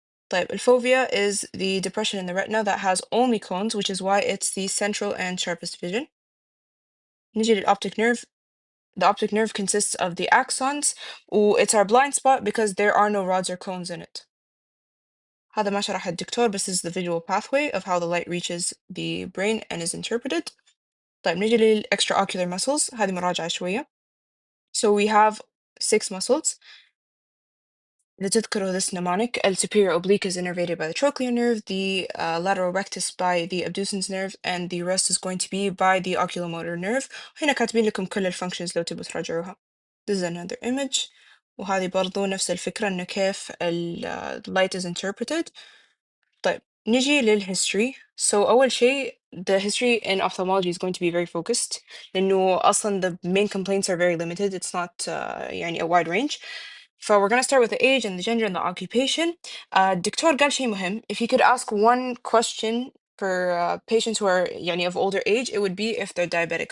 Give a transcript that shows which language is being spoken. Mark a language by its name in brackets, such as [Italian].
[Arabic] طيب, [English] الfovea is the depression in the retina that has only cones, which is why it's the central and sharpest vision. [Arabic] نيجي [English] للoptic nerve. The optic nerve consists of the axons. It's our blind spot because there are no rods or cones in it. [Arabic] هذا ما شرح الدكتور, [English] but this is the visual pathway of how the light reaches the brain and is interpreted. [Arabic] طيب, نيجي للextraocular muscles. هذه مراجعة شوية. [English] So we have 6 muscles. [Arabic] إذا تذكروا [English] this mnemonic, the superior oblique is innervated by the trochlear nerve, the lateral rectus by the abducens nerve, and the rest is going to be by the oculomotor nerve. [Arabic] هنا كاتبين لكم كل الفانكشنز لو تبوا تراجعوها. [English] This is another image. [Arabic] وهذه برضو نفس الفكرة إنه كيف [English] light is interpreted. [Arabic] طيب, نجي للhistory. [English] So [Arabic] أول شيء, [English] the history in ophthalmology is going to be very focused [Arabic] لأنه أصلا [English] the main complaints are very limited. It's not [Arabic] يعني [English] a wide range. We're going to start with the age and the gender and the occupation. [Arabic] الدكتور قال شيء مهم. [English] If you could ask one question for patients who are [Arabic] يعني [English] of older age, it would be if they're diabetic.